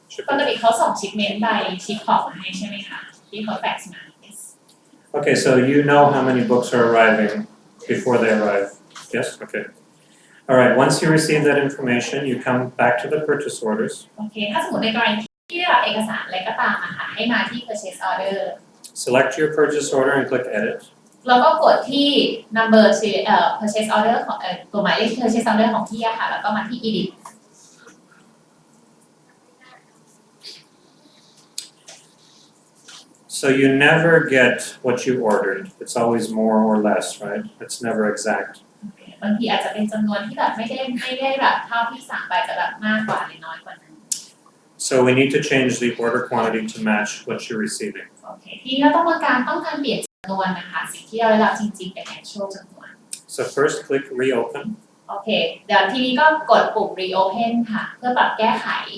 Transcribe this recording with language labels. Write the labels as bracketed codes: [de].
[th] ปกติเขาส่งชิปเมนต์ใบชิปของมาให้ใช่ไหมคะที่เขาแฟกซ์มา [en] Okay, so you know how many books are arriving before they arrive? Yes? Okay. All right, once you receive that information, you come back to the purchase orders. [th] โอเคถ้าสมมติในกรณีที่รับเอกสารอะไรก็ตามอะค่ะให้มาที่ purchase order [en] Select your purchase order and click edit. [th] แล้วก็กดที่ number purchase order ของตัวหมายเลข purchase order ของพี่อะค่ะแล้วก็มาที่ edit [en] So you never get what you ordered. It's always more or less, right? It's never exact. [th] บางทีอาจจะเป็นจำนวนที่แบบไม่ได้แบบเท่าที่สั่งไปแต่แบบมากกว่าหรือน้อยกว่านั้น [en] So we need to change the order quantity to match what you're receiving. [th] โอเคทีนี้เราต้องการเปลี่ยนจำนวนนะคะสิ่งที่เราได้รับจริงๆเป็น actual จำนวน [en] So first click reopen. [th] โอเคเดี๋ยวทีนี้ก็กดปุ่ม reopen ค่ะเพื่อปรับแก้ไข